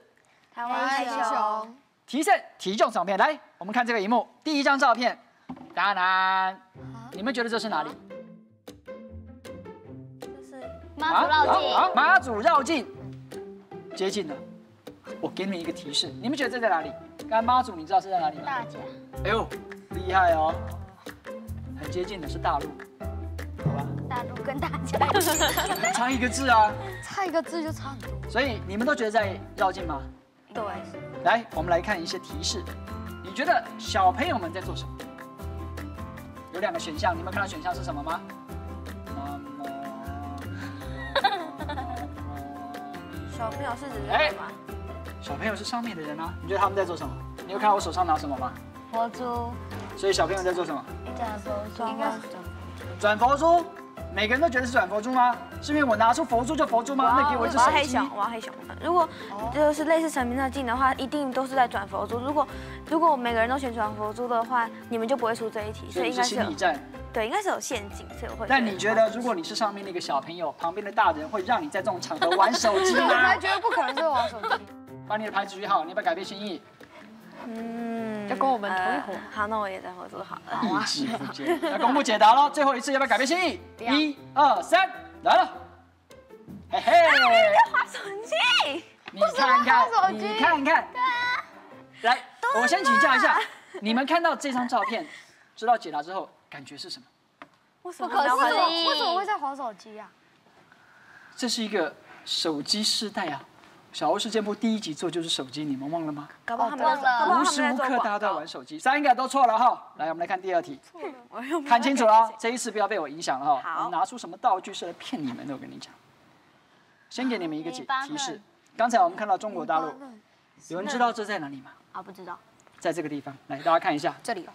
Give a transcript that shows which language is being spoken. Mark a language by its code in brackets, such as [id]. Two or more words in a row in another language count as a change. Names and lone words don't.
[zh] 台灣熊。提示體重相片，來，我們看這個熒幕，第一張照片，當然，你們覺得這是哪裡？媽祖繞境。媽祖繞境，接近了。我給你們一個提示，你們覺得這在哪裡？剛才媽祖，你知道是在哪裡嗎？大甲。哎呦，厲害哦，很接近的是大陸，好吧？大陸跟大甲差一個字啊，差一個字就差很多。所以你們都覺得在繞境嗎？對。來，我們來看一些提示，你覺得小朋友們在做什麼？有兩個選項，你們看到選項是什麼嗎？小朋友是指人嗎？小朋友是上面的人啊，你覺得他們在做什麼？你有看到我手上拿什麼嗎？佛珠。所以小朋友在做什麼？轉佛珠。應該是轉佛珠。每個人都覺得是轉佛珠嗎？是因為我拿出佛珠就佛珠嗎？那給我一隻手機。我要黑熊。如果就是類似神明的鏡的話，一定都是在轉佛珠。如果每個人都選轉佛珠的話，你們就不會出這一題。所以應該是心理戰。對，應該是有陷阱，所以我會。但你覺得，如果你是上面那個小朋友，旁邊的大人會讓你在這種場合玩手機嗎？我才覺得不可能是玩手機。把你的牌舉好，你要不要改變心意？要跟我們同一伙。好，那我也在合作好了。意志不堅。要公布解答咯，最後一次要不要改變心意？1、2、3，來了。嘿嘿。在滑手機。你看看，你看看。來，我先請教一下，你們看到這張照片，知道解答之後，感覺是什麼？不可思議，為什麼會在滑手機啊？這是一個手機時代啊！小歐事件簿第一集做就是手機，你們忘了嗎？搞不好他們無時無刻大家都在玩手機，3個都錯了哈。來，我們來看第二題，看清楚了，這一次不要被我影響了哈。我拿出什麼道具是來騙你們的？我跟你講，先給你們一個提示。剛才我們看到中國大陸，有人知道這在哪裡嗎？啊，不知道。在這個地方，來大家看一下，這裡哦，